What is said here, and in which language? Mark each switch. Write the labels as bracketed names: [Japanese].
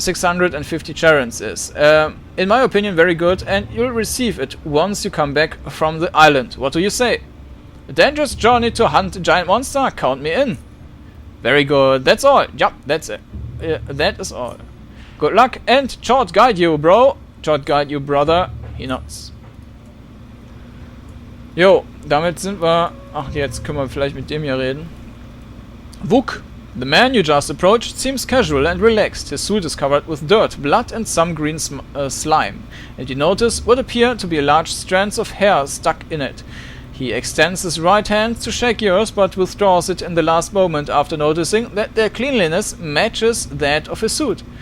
[English] 650 charons is, in my opinion, very good, and you'll receive it once you come back from the island. What do you say? A dangerous journey to hunt a giant monster? Count me in. Very good. That's all. Yup, that's it. That is all. Good luck and short guide you, bro. Short guide you, brother. He nods. [German] Jo, damit sind wir... Ach, jetzt können wir vielleicht mit dem hier reden. Vuk. [English] The man you just approached seems casual and relaxed. His suit is covered with dirt, blood and some green slime. And you notice what appear to be large strands of hair stuck in it. He extends his right hand to shake yours, but withdraws it in the last moment after noticing that their cleanliness matches that of his suit.